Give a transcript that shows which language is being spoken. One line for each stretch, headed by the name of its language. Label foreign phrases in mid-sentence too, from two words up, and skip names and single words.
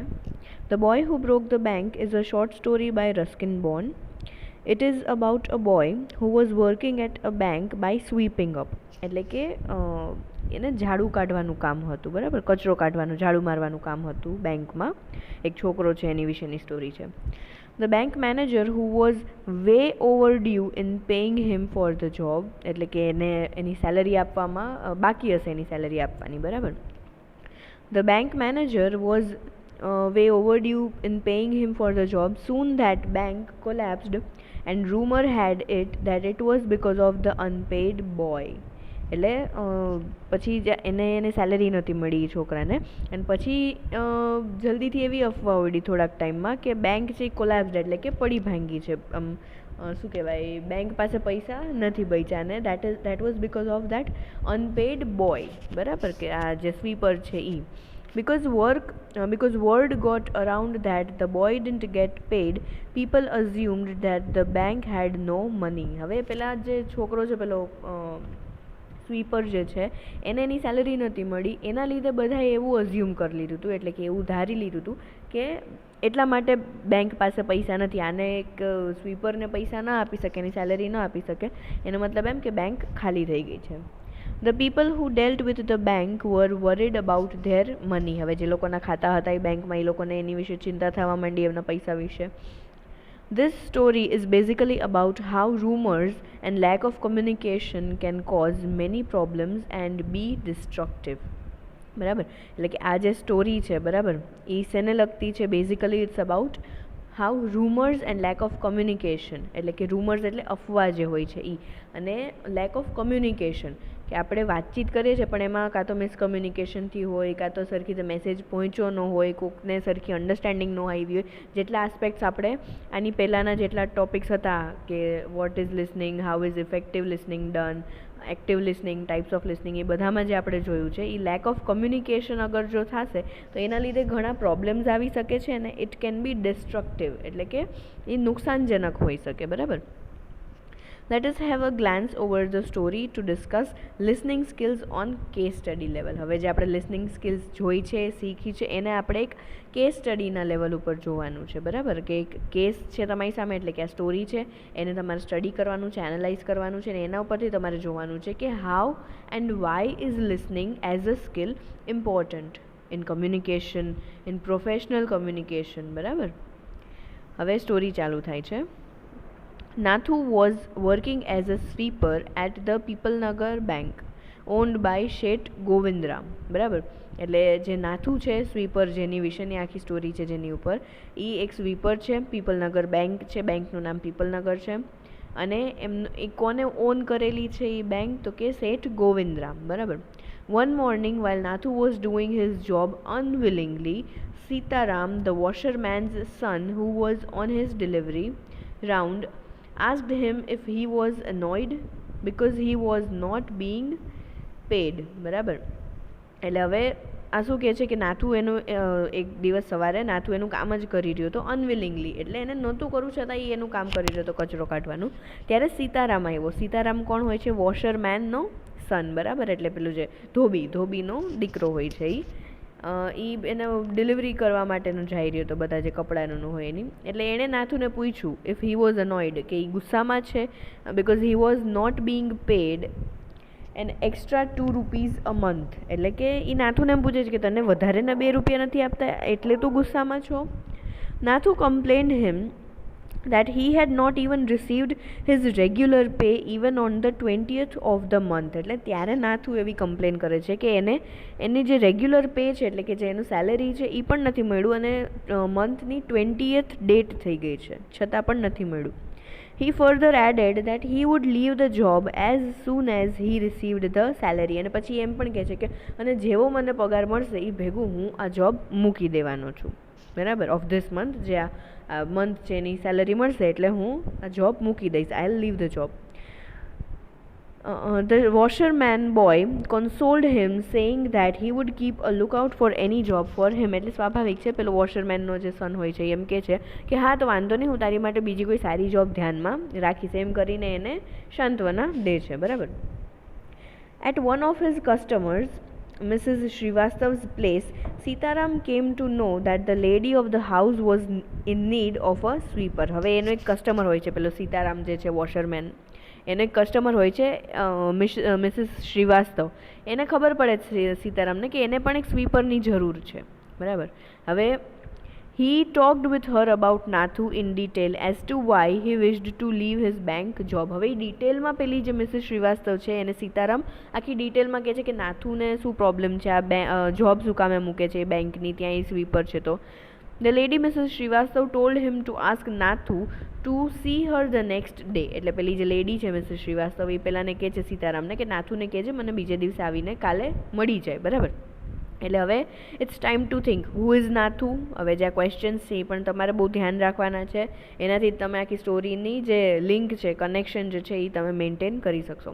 English: The boy who broke the bank is a short story by Ruskin Bond. It is about a boy who was working at a bank by sweeping up,
Gujarati: એટલે કે એને ઝાડુ કાઢવાનું કામ હતું, બરાબર? કચરો કાઢવાનું, ઝાડુ મારવાનું કામ હતું બેંકમાં. એક છોકરો છે એની વિશેની સ્ટોરી છે.
English: The bank manager, who was way overdue in paying him for the job,
Gujarati: એટલે કે એને એની સેલરી આપવામાં બાકી હશે એની સેલરી આપવાની, બરાબર?
English: The bank manager was way overdue in paying him for the job. Soon that bank collapsed and rumor had it that it was because of the unpaid boy.
Gujarati: એટલે પછી એને સેલરી નહોતી મળી એ છોકરાને, અને પછી જલ્દીથી એવી અફવા ઉડી થોડાક ટાઈમમાં કે બેંક છે કોલેપ્સ્ડ, એટલે કે પડી ભાંગી છે. શું કહેવાય, બેંક પાસે પૈસા નથી બચ્યા ને
English: that was because of that unpaid boy,
Gujarati: બરાબર? કે આ જે સ્વીપર છે એ
English: because word got around that the boy didn't get paid, people assumed that the bank had no money.
Gujarati: હવે પેલા જે છોકરો છે પેલો સ્વીપર જે છે એને એની સેલરી નહોતી મળી, એના લીધે બધાએ એવું અઝ્યુમ કરી લીધું હતું, એટલે કે એવું ધારી લીધું હતું કે એટલા માટે બેંક પાસે પૈસા નથી, આને એક સ્વીપરને પૈસા ન આપી શકે, એની સેલરી ન આપી શકે, એનો મતલબ એમ કે બેંક ખાલી થઈ ગઈ છે.
English: The people who dealt with the bank were worried about their money.
Gujarati: હવે જે લોકોના ખાતા હતા એ બેંકમાં, એ લોકોને એની વિશે ચિંતા થવા માંડી, એમના પૈસા વિશે.
English: This story is basically about how rumors and lack of communication can cause many problems and be destructive.
Gujarati: બરાબર? એટલે કે આ જે સ્ટોરી છે, બરાબર, એ શેને લગતી છે?
English: basically it's about how rumours and lack of communication,
Gujarati: એટલે કે રૂમર્સ એટલે અફવા જે હોય છે એ, અને
English: lack of communication
Gujarati: કે આપણે વાતચીત કરીએ છીએ પણ એમાં કાં તો મિસકમ્યુનિકેશનથી હોય, કાં તો સરખી રીતે મેસેજ પહોંચ્યો ન હોય, કોકને સરખી અન્ડરસ્ટેન્ડિંગ ન આવી હોય. જેટલા આસ્પેક્ટ્સ આપણે આની પહેલાંના જેટલા ટોપિક્સ હતા કે
English: what is listening, how is effective listening done, active listening, types of listening,
Gujarati: એ બધામાં જે આપણે જોયું છે એ
English: lack of communication
Gujarati: અગર જો થશે તો એના લીધે ઘણા પ્રોબ્લેમ્સ આવી શકે છે અને
English: it can be destructive,
Gujarati: એટલે કે એ નુકસાનજનક હોઈ શકે, બરાબર?
English: Let us have a glance over the story to discuss listening skills on case study level.
Gujarati: હવે જે આપણે
English: listening skills
Gujarati: જોઈ છે, શીખી છે, એને આપણે એક કેસ સ્ટડીના લેવલ ઉપર જોવાનું છે, બરાબર? કે એક કેસ છે તમારી સામે, એટલે કે આ સ્ટોરી છે, એને તમારે સ્ટડી કરવાનું છે, એનાલાઇઝ કરવાનું છે, અને એના ઉપરથી તમારે જોવાનું છે કે
English: how and why is listening as a skill important in communication, in professional communication,
Gujarati: બરાબર? હવે સ્ટોરી ચાલુ થાય છે.
English: Nathu was working as a sweeper at the Pipalnagar Bank, owned by Sheth Govindram,
Gujarati: બરાબર? એટલે જે નાથુ છે સ્વીપર, જેની વિશેની આખી સ્ટોરી છે જેની ઉપર, એ એક સ્વીપર છે. પીપલનગર બેંક છે, બેંકનું નામ પીપલનગર છે, અને એ કોને ઓન કરેલી છે એ બેંક તો કે શેઠ ગોવિંદરામ, બરાબર?
English: One morning while Nathu was doing his job unwillingly, Sitaram, the washerman's son who was on his delivery round, asked him if he was annoyed because he was not being paid,
Gujarati: બરાબર? એટલે હવે આ શું કહે છે કે નાથુ એનું એક દિવસ સવારે નાથુ એનું કામ જ કરી રહ્યો હતો અનવિલિંગલી, એટલે એને નહોતું કરવું છતાં એ એનું કામ કરી રહ્યો હતો કચરો કાઢવાનું. ત્યારે સીતારામ આવ્યો. સીતારામ કોણ હોય છે? વોશરમેનનો સન, બરાબર? એટલે પેલું જે ધોબીનો દીકરો હોય છે એ એને ડિલિવરી કરવા માટેનું જઈ રહ્યો હતો, બધા જે કપડાનું હોય એની. એટલે એણે નાથુને પૂછ્યું
English: if he was annoyed,
Gujarati: કે એ ગુસ્સામાં છે
English: because he was not being paid an extra ₹2 a month,
Gujarati: એટલે કે એ નાથુને એમ પૂછે છે કે તને વધારેના ₹2 નથી આપતા એટલે તું ગુસ્સામાં છો.
English: Nathu complained him that he had not even received his regular pay even on the 20th of the month.
Gujarati: એટલે ત્યારે નાથુ એવી કમ્પ્લેન કરે છે કે એની જે રેગ્યુલર પે છે, એટલે કે જે એનું સેલેરી છે એ પણ નથી મળ્યું, અને મંથની 20th ડેટ થઈ ગઈ છે છતાં પણ નથી મળ્યું.
English: He further added that he would leave the job as soon as he received the salary.
Gujarati: અને પછી એમ પણ કહે છે કે અને જેવો મને પગાર મળશે એ ભેગું હું આ જોબ મૂકી દેવાનો છું, બરાબર.
English: of this month,
Gujarati: જે આ મંથ છે એની સેલરી મળશે એટલે હું આ જોબ મૂકી દઈશ.
English: I will leave the job. The washerman boy consoled him saying that he would keep a lookout for any job for him.
Gujarati: એટલે સ્વાભાવિક છે, પેલો વોશરમેનનો જે સન હોય છે એમ કહે છે કે હા તો વાંધો નહીં, હું તારી માટે બીજી કોઈ સારી જોબ ધ્યાનમાં રાખીશ, એમ કરીને એને સાંત્વના દે છે, બરાબર.
English: At one of his customers, Mrs. Srivastav's place, Sitaram came to know that the lady of the house was in need of a sweeper.
Gujarati: હવે એનો એક કસ્ટમર હોય છે, પેલો સીતારામ જે છે વોશરમેન, એનો એક કસ્ટમર હોય છે મિસિસ શ્રીવાસ્તવ. એને ખબર પડે છે સીતારામને કે એને પણ એક સ્વીપરની જરૂર છે, બરાબર.
English: હવે he talked with her about Nathu in detail as to why he wished to leave his bank job.
Gujarati: હવે ડિટેલમાં પેલી જે મિસિસ શ્રીવાસ્તવ છે એને સીતારામ આખી ડિટેલમાં કહે છે કે નાથુને શું પ્રોબ્લેમ છે, આ જોબ શું કામે મૂકે છે બેંકની, ત્યાં એ સ્વીપર છે.
English: તો The lady Mrs. Srivastav told him to ask Nathu to see her the next day.
Gujarati: એટલે પેલી જે લેડી છે મિસિસ શ્રીવાસ્તવ એ પેલાને કહે છે સીતારામને કે નાથુને કહેજે મને બીજે દિવસે આવીને કાલે મળી જાય, બરાબર. એટલે હવે
English: it's time to think who is Nathu.
Gujarati: હવે જે આ ક્વેશ્ચન્સ છે એ પણ તમારે બહુ ધ્યાન રાખવાના છે, એનાથી જ તમે આખી સ્ટોરીની જે લિંક છે, કનેક્શન જે છે એ તમે મેન્ટેન કરી શકશો.